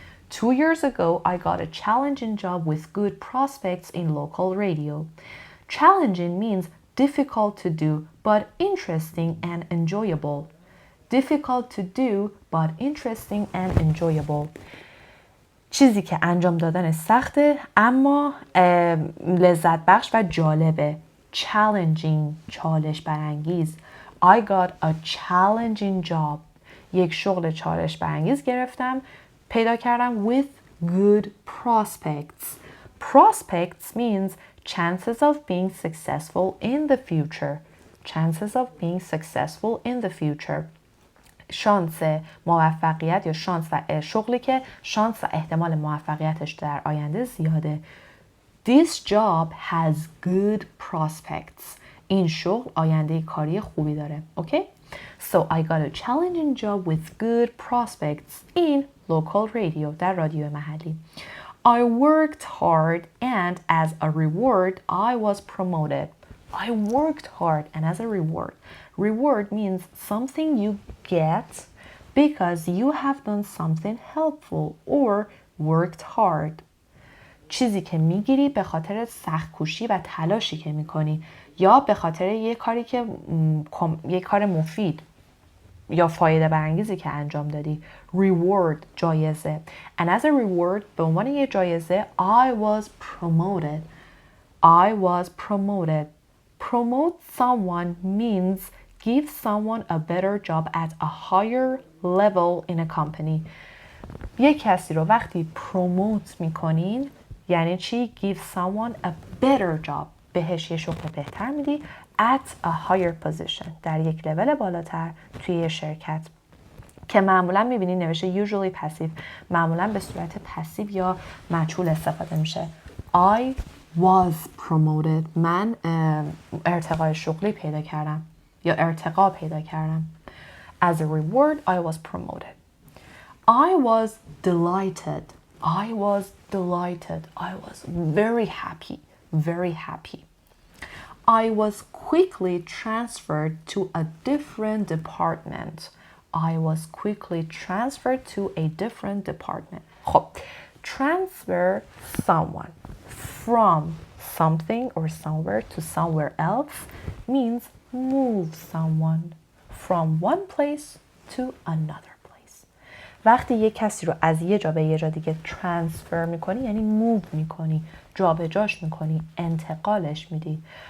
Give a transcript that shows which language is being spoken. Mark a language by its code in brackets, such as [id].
[en] 2 years ago I got a challenging job with good prospects in local radio. Challenging means difficult to do but interesting and enjoyable. Difficult to do but interesting and enjoyable. [fa] چیزی که انجام دادن سخته اما لذت بخش و جالبه. Challenging، چالش برانگیز. [en] I got a challenging job. [fa] یک شغل چالش برانگیز گرفتم، پیدا کردم [en] with good prospects. Prospects means chances of being successful in the future. Chances of being successful in the future. [fa] شانس موفقیت یا شانس و شغلی که شانس و احتمال موفقیتش در آینده زیاده. [en] This job has good prospects. [fa] این شغل آینده کاری خوبی داره. [en] Okay? So I got a challenging job with good prospects in local radio. [fa] در رادیو محلی. [en] I worked hard and as a reward I was promoted. I worked hard and as a reward. Reward means something you get because you have done something helpful or worked hard. [fa] چیزی که میگیری به خاطر سخت کوشی و تلاشی که میکنی یا به خاطر یک کاری که یک کار مفید یا فایده برانگیزی که انجام دادی. [en] Reward، [fa] جایزه. [en] And as a reward، [fa] به عنوان یک جایزه [en] I was promoted. I was promoted. Promote someone means give someone a better job at a higher level in a company. [fa] یک کسی رو وقتی پروموت میکنین یعنی چی؟ [en] Give someone a better job. [fa] بهش یه شغل بهتر میدی [en] at a higher position. [fa] در یک لول بالاتر توی یه شرکت که معمولا میبینی نوشته [en] usually passive، [fa] معمولا به صورت پسیو یا مجهول استفاده میشه. [en] I was promoted. [fa] من ارتقای شغلی پیدا کردم یا ارتقا پیدا کردم. [en] As a reward I was promoted. I was delighted. I was delighted. I was very happy. Very happy. I was quickly transferred to a different department. I was quickly transferred to a different department. [fa] خب [en] transfer someone from something or somewhere to somewhere else means move someone from one place to another place. [fa] وقتی یک کسی رو از یه جا به یه جا دیگه ترانسفر میکنی یعنی موو میکنی، جابجاش میکنی، انتقالش میدی.